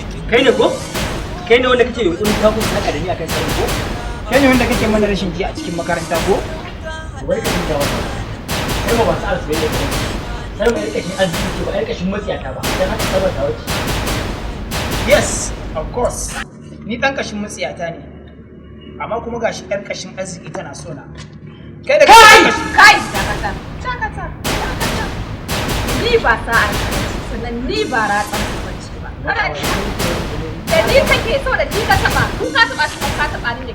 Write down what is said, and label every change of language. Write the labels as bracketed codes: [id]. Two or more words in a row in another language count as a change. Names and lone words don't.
[ha] Kai ne ko? Kai ne wanda kake yunƙurin kawo mun faɗa da ni akan sarki ko? Kai ne wanda kake mana rashin ji a cikin makaranta ko? Wai ka dinga wata. Sai ba masu arziki ne. Sai ba ƴar ƙashin arziki ce ba, ƴar ƙashin matsiyata ba. Dan haka, Salma ta wuce. [en] Yes, of course. [ha] Ni ɗan ƙashin matsiyata ne. Amma kuma gashi ƴar ƙashin arziki tana so na. Kai da Kai! ƙashin Kai! Dakata. Dakata. Dakata. Ni ba sa'ar ka bace, sannan ni ba ratsar ka bace. Kana ji? Da ni kake so da ni ka taɓa. In ka taɓa shi, ka taɓa ni ne.